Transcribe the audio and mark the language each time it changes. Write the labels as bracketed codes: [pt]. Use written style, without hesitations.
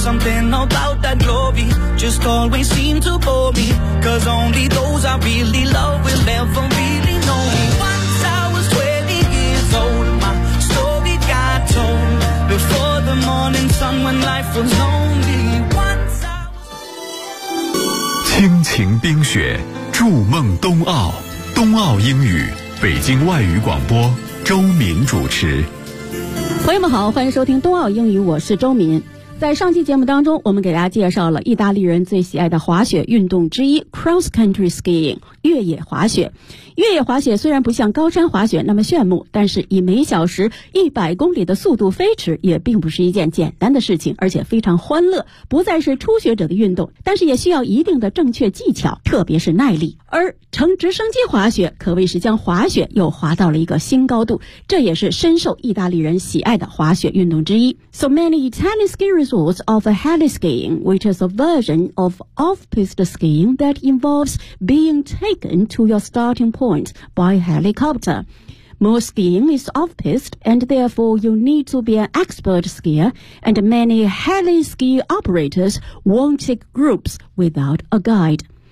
[en] Something about that glory just always seemed to bore me. Cause only those I really love will ever really know me. Once I was 20 years old, my story got told. Before the morning sun when life was lonely. Once I was... [zh] 亲情冰雪，筑梦冬奥，冬奥英语，北京外语广播，周敏主持。朋友们好，欢迎收听冬奥英语，我是周敏。在上期节目当中，我们给大家介绍了意大利人最喜爱的滑雪运动之一 cross country skiing 越野滑雪。越野滑雪虽然不像高山滑雪那么炫目，但是以每小时100公里的速度飞驰也并不是一件简单的事情，而且非常欢乐，不再是初学者的运动，但是也需要一定的正确技巧，特别是耐力。而乘直升机滑雪可谓是将滑雪又滑到了一个新高度，这也是深受意大利人喜爱的滑雪运动之一。 [en] So many Italian ski resorts offer heli-skiing, which is a version of off-piste skiing that involves being taken to your starting point by helicopter. Most skiing is off-piste, and therefore you need to be an expert skier, and many heli-ski operators won't take groups without a guide.